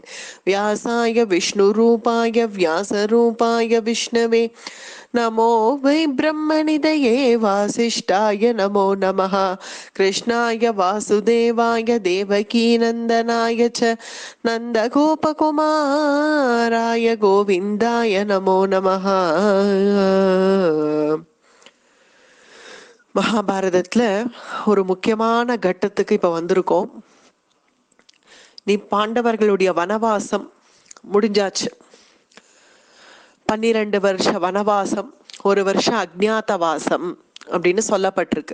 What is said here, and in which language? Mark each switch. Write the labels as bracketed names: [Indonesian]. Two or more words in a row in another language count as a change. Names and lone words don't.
[Sanskrit] व्यासाय विष्णुरूपाय व्यासरूपाय विष्णवे नमो वै ब्रह्मनिधये वासिष्ठाय नमो नमः। कृष्णाय वासुदेवाय देवकीनन्दनाय च नन्दगोपकुमाराय गोविन्दाय नमो नमः. [Tamil] மகாபாரதத்துல ஒரு முக்கியமான கட்டத்துக்கு இப்ப வந்திருக்கோம். நீ பாண்டவர்களுடைய வனவாசம் முடிஞ்சாச்சு. 12 வருஷ வனவாசம், 1 வருஷம் அஜ்ஞாதவாசம் அப்படின்னு சொல்லப்பட்டிருக்கு.